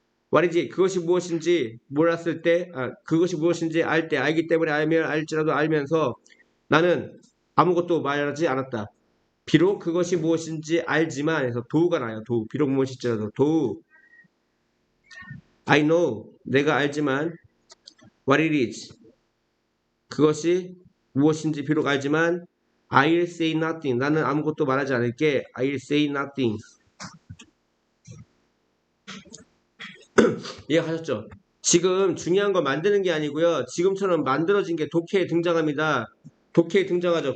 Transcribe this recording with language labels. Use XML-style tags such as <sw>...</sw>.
<ko>말이지 그것이 무엇인지 몰랐을 때 그것이 무엇인지 알기 때문에 알지라도 알면서 나는 아무것도 말하지 않았다. 비록 그것이 무엇인지 알지만 해서 도우가 나요. 도우. 비록 무엇일지라도 도우.</ko> <en>I know.</en> <ko>내가 알지만</ko> <en>what it is.</en> <ko>그것이 무엇인지 비록 알지만</ko> <en>I'll say nothing.</en> <ko>나는 아무것도 말하지 않을게.</ko> <en>I'll say nothing.</en> <ko>이해하셨죠? 지금 중요한 건 만드는 게 아니고요. 지금처럼 만들어진 게 독해에 등장합니다. 독해에 등장하죠.</ko>